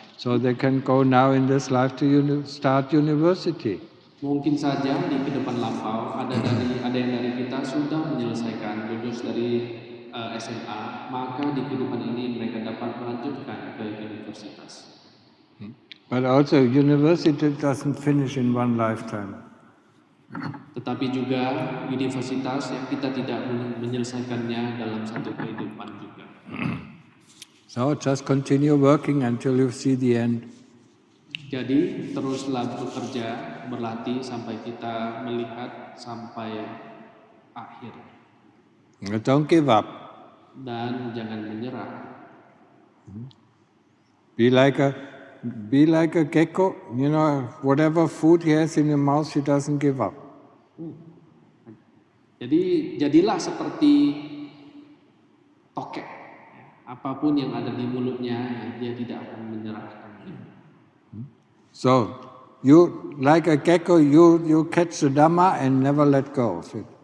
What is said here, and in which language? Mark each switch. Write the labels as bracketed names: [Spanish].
[English] So they can go now in this life to start university. [Indonesian] Mungkin saja di kehidupan lampau ada yang dari kita sudah menyelesaikan lulus dari SMA, maka di kehidupan ini mereka dapat melanjutkan ke universitas. [English] But also university doesn't finish in one lifetime. [Indonesian] Tetapi juga universitas yang kita tidak menyelesaikannya dalam satu kehidupan juga. [English] So just continue working until you see the end. [Indonesian] Jadi teruslah bekerja, berlatih sampai kita melihat sampai akhir. [English] Don't give up. [Indonesian] Dan jangan menyerah. [English] Be like a gecko, whatever food he has in his mouth, he doesn't give up. [Indonesian] Jadi jadilah seperti tokek. Apapun yang ada di mulutnya, dia tidak akan menyerahkan. [English] So, you like a gecko, you catch the Dhamma and never let go of it.